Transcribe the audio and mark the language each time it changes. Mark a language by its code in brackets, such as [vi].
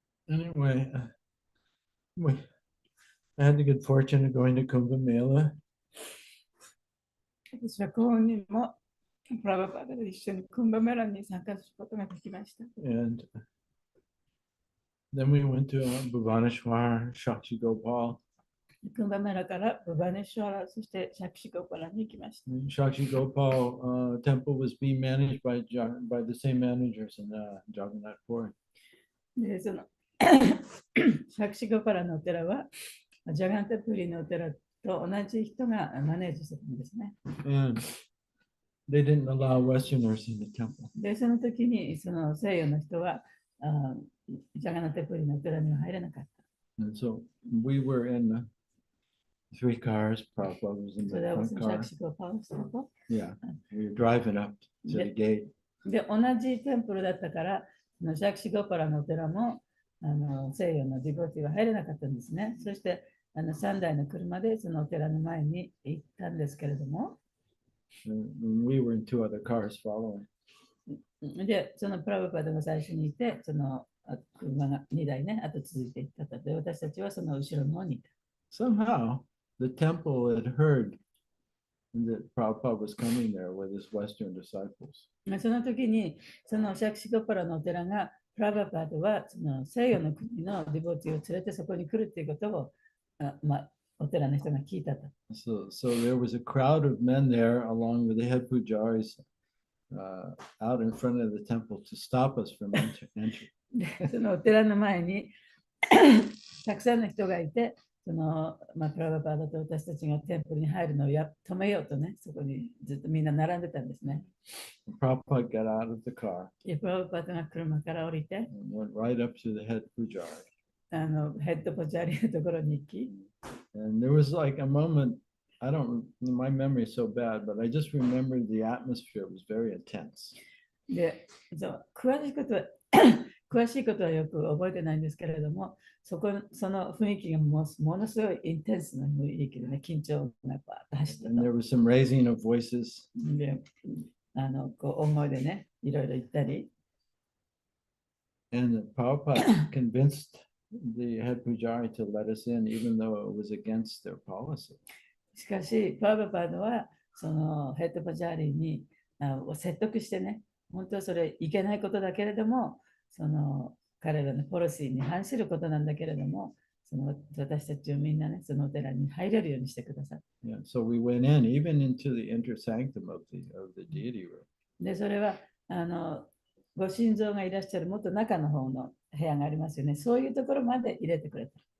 [en] Anyway, I had the good fortune of going to Kumbh Mela. [ja] 私は幸運にもプラブパードと一緒にクンバメラに参加することができました。 [en] And then we went to Bhubaneswar, Shakshi Gopal. [ja] クンバメラからブバネシュワラ、そしてシャクシゴパラに行きました。 [en] The Shakshi Gopal temple was being managed by the same managers in Jagannath Puri. [ja] で、そのシャクシゴパラのお寺はジャガンタプリのお寺と同じ人がマネージするんですね。 [en] And they didn't allow Westerners in the temple. [ja] で、その時にその西洋の人はジャガナタプリのお寺には入れなかった。 [en] And so we were in the 3 cars. Prabhupada was in the [ja] それは [en] front [ja] シャ [en] car. [ja] クシゴパラの人と。 [en] Yeah, we were driving up to the gate. [ja] で、同じテンプルだったから、シャクシゴパラのお寺も西洋のディボティは入れなかったんですね。そして3台の車でそのお寺の前に行ったんですけれども、 [en] And we were in 2 other cars following. [ja] で、そのプラブパードが最初にいて、その車が2台ね、あと続いていったと。で、私たちはその後ろの方にいた。 [en] Somehow, the temple had heard that Prabhupada was coming there with his Western disciples. [ja] その時に、そのシャクシゴパラのお寺が、プラブパードはその西洋の国のディボティを連れてそこに来るということを、お寺の人が聞いたと。 [en] So there was a crowd of men there along with the head pujaris out in front of the temple to stop us from entering. [ja] でそのお寺の前にたくさんの人がいて、プラバパーダと私たちがテンプルに入るのを止めようとね、そこにずっとみんな並んでたんですね。 [en] Prabhupada got out of the car [ja] でプラバパーダが車から降りて、 [en] and went right up to the head pujari. [ja] ヘッドポチャリのところに行き、 [en] And there was like a moment, my memory is so bad, but I just remember the atmosphere was very intense. [ja] で詳しいことは詳しいことはよく覚えてないんですけれども、その雰囲気がものすごいインテンスな雰囲気でね、緊張がバーッと走ってた。 [en] And there was some raising of voices. [ja] でこう大声でね、いろいろ言ったり。 [en] And Prabhupada convinced the head pujari to let us in, even though it was against their policy. [ja] しかし、プラバパードはそのヘッドポジャーリーに説得してね、本当はそれいけないことだけれども、その彼らのポリシーに反することなんだけれども、その私たちをみんなね、そのお寺に入れるようにしてください。 [en] Yeah, so we went in, even into the inner sanctum of the deity room. [ja] で、それはご神像がいらっしゃるもっと中の方の部屋がありますよね。そういうところまで入れてくれた。